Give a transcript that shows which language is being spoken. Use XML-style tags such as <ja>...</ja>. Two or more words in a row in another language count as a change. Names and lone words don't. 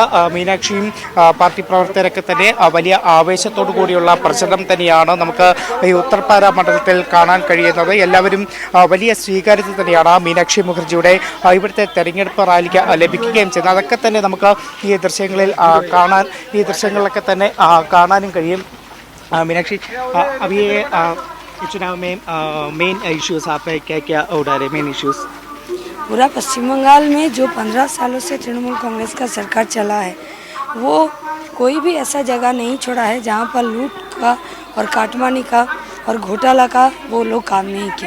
<ml>മീനാക്ഷിയും പാർട്ടി പ്രവർത്തകരൊക്കെ തന്നെ വലിയ ആവേശത്തോടു കൂടിയുള്ള പ്രചരണം തന്നെയാണ് നമുക്ക് ഈ ഉത്തർപാര മണ്ഡലത്തിൽ കാണാൻ കഴിയുന്നത്. എല്ലാവരും വലിയ സ്വീകാര്യത തന്നെയാണ് മീനാക്ഷി മുഖർജിയുടെ ഇവിടുത്തെ തെരഞ്ഞെടുപ്പ് റാലിക്ക് ലഭിക്കുകയും ചെയ്യുന്നത്. അതൊക്കെ തന്നെ നമുക്ക് ഈ ദൃശ്യങ്ങളിലൊക്കെ തന്നെ കാണാനും കഴിയും. മീനാക്ഷി,</ml> <hi>अभी चुनाव में</hi> <en>main issues</en> <hi>आप क्या उठा रहे?</hi> <en>main issues</en> <hi>पूरा पश्चिम बंगाल में जो 15 सालों से तृणमूल कांग्रेस का सरकार चला है, वो कोई भी ऐसा जगह नहीं छोड़ा है जहाँ पर लूट का और काटमानी का और घोटाला का वो लोग काम नहीं किया।</hi>